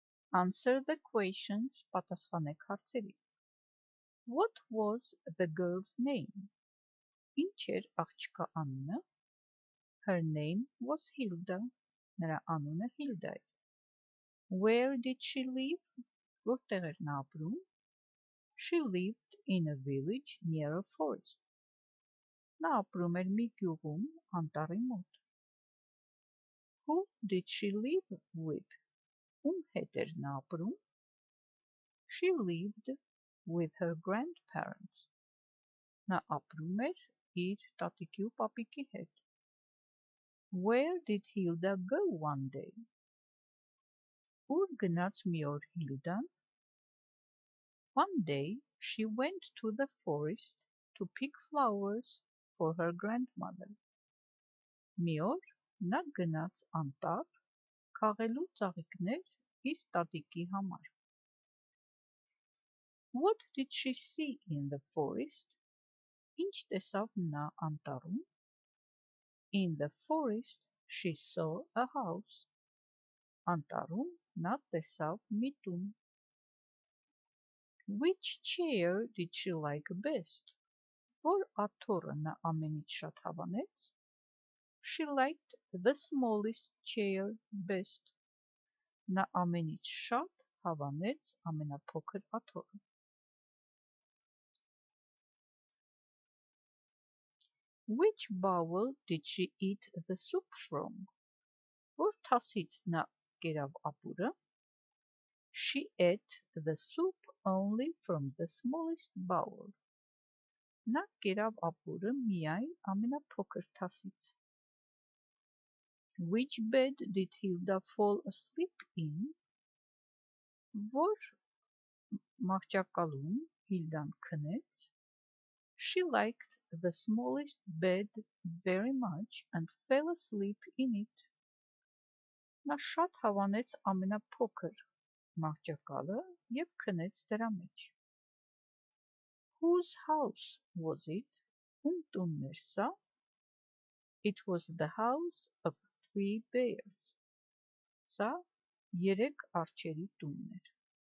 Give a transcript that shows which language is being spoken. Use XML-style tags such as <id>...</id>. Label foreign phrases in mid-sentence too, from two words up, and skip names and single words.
<en>Answer the questions.</en> <hy>Պատասխանեք հարցերին.</hy> <en>What was the girl's name?</en> <hy>Ինչ էր աղջկա անունը?</hy> <en>Her name was Hilda.</en> <hy>Նրա անունը Hilda էր.</hy> <en>Where did she live?</en> <hy>Որտեղ էր նա ապրում?</hy> <en>She lived in a village near a forest.</en> <hy>Նա ապրում էր մի գյուղում անտառի մոտ.</hy> <en>Who did she live with?</en> <hy>Ում հետ էր նա ապրում?</hy> <en>She lived with her grandparents.</en> <hy>Նա ապրում էր իր տատիկի ու պապիկի հետ.</hy> <en>Where did Hilda go one day?</en> <hy>Ուր գնաց մի օր Հիլդան?</hy> <en>One day she went to the forest to pick flowers for her grandmother.</en> <hy>Մի օր նա գնաց անտառ քաղելու ծաղիկներ իր տատիկի համար.</hy> <en>What did she see in the forest?</en> <hy>Ինչ տեսավ նա անտառում?</hy> <en>In the forest she saw a house.</en> <hy>Անտառում նա տեսավ մի տուն.</hy> <en>Which chair did she like best?</en> <hy>Որ աթոռը նա ամենից շատ հավանեց?</hy> <en>She liked the smallest chair best.</en> <hy>Նա ամենից շատ հավանեց ամենափոքր աթոռը.</hy> <en>Which bowl did she eat the soup from?</en> <hy>Որ թասից նա կերավ ապուրը?</hy> <en>She ate the soup only from the smallest bowl.</en> <hy>Նա կերավ ապուրը միայն ամենափոքր թասից.</hy> <en>Which bed did Hilda fall asleep in?</en> <hy>Որ մահճակալում Հիլդան քնեց?</hy> <en>She liked the smallest bed very much and fell asleep in it.</en> <hy>Նա շատ հավանեց ամենափոքր մահճակալը և քնեց դրա մեջ.</hy> <en>Whose house was it?</en> <hy>Ում տունն էր սա?</hy> <en>It was the house of 3 bears.</en> <hy>Սա 3 արջերի տունն էր.</hy>